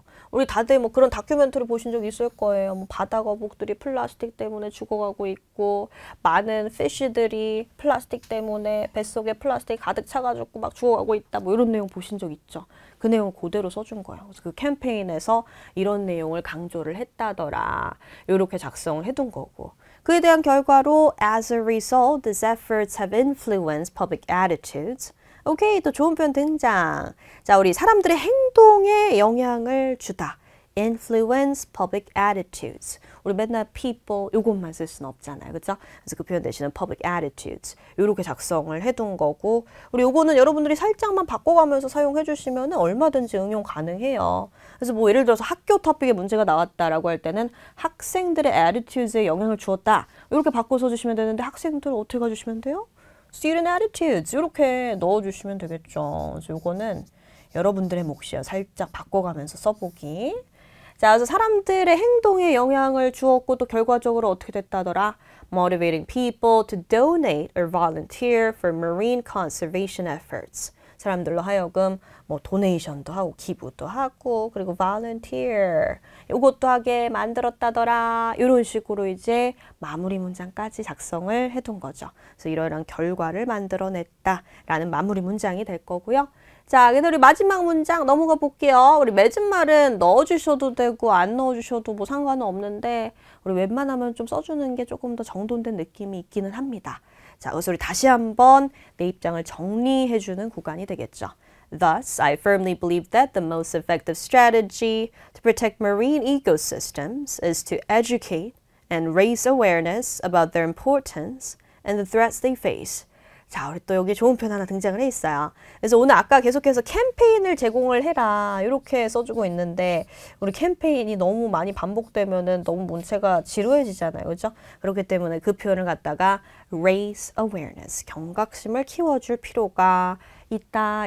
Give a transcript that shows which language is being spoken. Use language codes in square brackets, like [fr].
[ko] 우리 다들 뭐 그런 다큐멘터리 보신 적 있을 거예요. 뭐 바다 거북들이 플라스틱 때문에 죽어가고 있고 많은 피쉬들이 플라스틱 때문에 뱃속에 플라스틱 가득 차가지고 막 죽어가고 있다. 뭐 이런 내용 보신 적 있죠. 그 내용을 그대로 써준 거예요. 그래서 그 캠페인에서 이런 내용을 강조를 했다더라. 이렇게 작성을 해둔 거고. 그에 대한 결과로 [en] as a result, these efforts have influenced public attitudes. [ko] 오케이, 또 좋은 표현 등장. 자, 우리 사람들의 행동에 영향을 주다. [en] influence public attitudes. [ko] 우리 맨날 people 요것만 쓸 수는 없잖아요. 그렇죠? 그래서 그 표현 대신에 public attitudes. 이렇게 작성을 해둔 거고 우리 요거는 여러분들이 살짝만 바꿔가면서 사용해 주시면 얼마든지 응용 가능해요. 그래서 뭐 예를 들어서 학교 토픽에 문제가 나왔다라고 할 때는 학생들의 attitudes에 영향을 주었다. 이렇게 바꿔 써주시면 되는데 학생들 어떻게 가주시면 돼요? student attitudes 이렇게 넣어주시면 되겠죠. 그래서 요거는 여러분들의 몫이에요. 살짝 바꿔가면서 써보기. 자, 그래서 사람들의 행동에 영향을 주었고 또 결과적으로 어떻게 됐다더라? [en] Motivating people to donate or volunteer for marine conservation efforts. [ko] 사람들로 하여금 뭐 도네이션도 하고 기부도 하고 그리고 volunteer 이것도 하게 만들었다더라. 이런 식으로 이제 마무리 문장까지 작성을 해둔 거죠. 그래서 이러한 결과를 만들어냈다라는 마무리 문장이 될 거고요. 자, 근데 우리 마지막 문장 넘어가 볼게요. 우리 맺은 말은 넣어주셔도 되고 안 넣어주셔도 뭐 상관은 없는데 우리 웬만하면 좀 써주는 게 조금 더 정돈된 느낌이 있기는 합니다. 자, 그래서 우리 다시 한번 내 입장을 정리해주는 구간이 되겠죠. [en] Thus, I firmly believe that the most effective strategy to protect marine ecosystems is to educate and raise awareness about their importance and the threats they face. [ko] 자, 우리 또 여기 좋은 표현 하나 등장을 해 있어요. 그래서 오늘 아까 계속해서 캠페인을 제공을 해라 이렇게 써주고 있는데 우리 캠페인이 너무 많이 반복되면은 너무 문체가 지루해지잖아요. 그렇죠? 그렇기 때문에 그 표현을 갖다가 raise awareness, 경각심을 키워줄 필요가 있다.